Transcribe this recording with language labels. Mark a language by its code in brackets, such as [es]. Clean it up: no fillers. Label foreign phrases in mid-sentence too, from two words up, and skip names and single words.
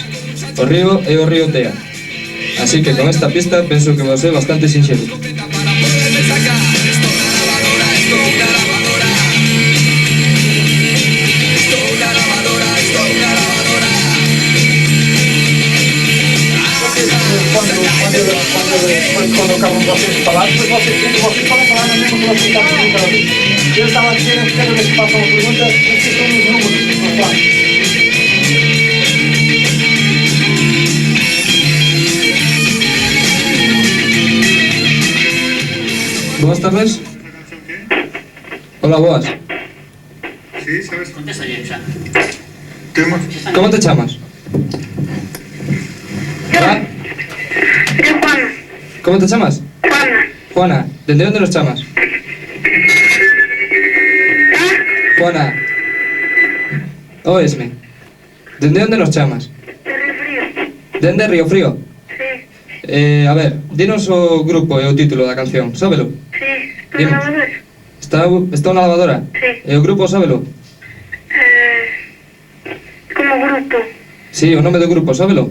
[gl] O río é o río Tea. Así que con esta pista penso que vai ser bastante sinxelo. [pt] Quando acabam vocês de falar, depois vocês podem falar na mesma que vocês estão a perguntar. Eu estava a dizer que cada vez que façam uma pergunta, vocês têm os números para falar. [gl] Boas tardes. Hola, boas. [es] Sí, sabes. Contesta ya. [gl] Como te chamas? Hola. Juana. Como te chamas? Juana. [es] Juana, ¿desde dónde nos chamas? Juana. Oesme. ¿Desde dónde nos chamas? De Río Frío. [gl] Dende Río Frío. Sí. A ver, dinos o grupo e o título da canción, sábelo? Sí. ¿Tú Dinos. lavadora? Está unha lavadora? Sí. E o grupo, sábelo? Como grupo. Sí, o nome do grupo, sábelo?